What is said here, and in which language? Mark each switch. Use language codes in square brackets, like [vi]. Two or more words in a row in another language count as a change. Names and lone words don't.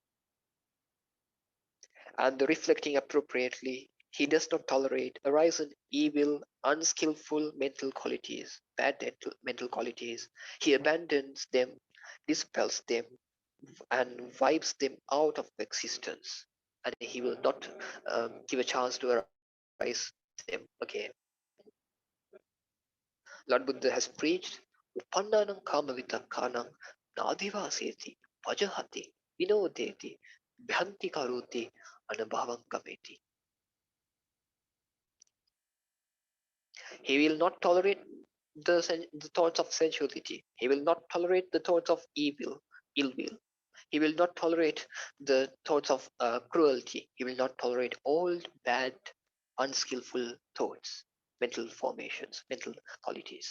[en] And reflecting appropriately, he does not tolerate arisen evil, unskillful mental qualities, bad mental qualities. He abandons them, dispels them, and wipes them out of existence. And he will not give a chance to arise them again. Lord Buddha has preached, [pi] Upannanam kama vitakkanam nadivaseti vajahati vinodeti bhanti karoti anubhavam kameti. [en] He will not tolerate the thoughts of sensuality. He will not tolerate the thoughts of evil, ill will. He will not tolerate the thoughts of cruelty. He will not tolerate all bad, unskillful thoughts, mental formations, mental qualities.